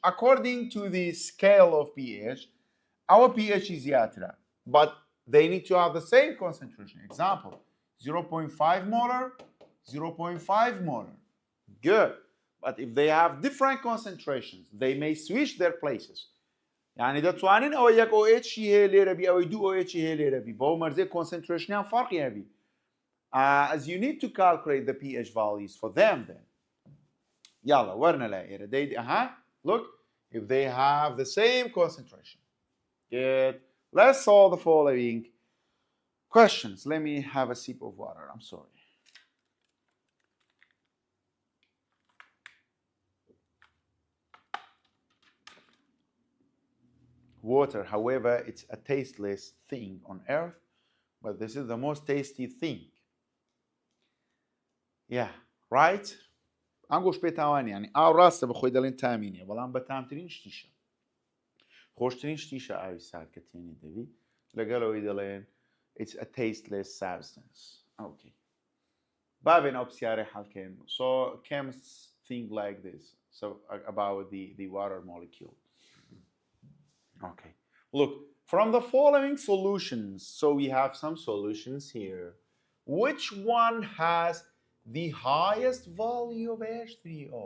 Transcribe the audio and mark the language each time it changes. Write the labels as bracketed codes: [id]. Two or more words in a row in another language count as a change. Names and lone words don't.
[en] According to the scale of pH, our pH is Yatra, but they need to have the same concentration. Example, 0.5 molar, 0.5 molar. Good. But if they have different concentrations, they may switch their places. [ckb] يعني دەتوانین ئەوە یەک OH هەیە لێرە بی ئەوەی دوو OH هەیە لێرە بی بۆ مەرجێ کۆنسنترێشنیان فەرقی هەبی. [en] As you need to calculate the pH values for them then. [ckb] يلا وەرنە لای ئێرە [en] look, if they have the same concentration. Good. Let's solve the following questions. Let me have a sip of water. I'm sorry. Water, however, it's a tasteless thing on earth, but this is the most tasty thing. Yeah, right? [ckb] ئەنگۆش پێتاوانی ینی ئاو ڕاستە بە خۆی دەڵێن تامینیە بەڵام بەتامترین شتیشە خۆشترین شتیشە ئاوی سارد کە تێنی دەبی لەگەڵەوەی دەڵێن [en] it's a tasteless substance. Okay. [ckb] بابێن ئەو پرسیارەی حەڵکەین. [en] So chemists think like this, so about the water molecule. Okay. Look, from the following solutions, so we have some solutions here. Which one has the highest value of H3O?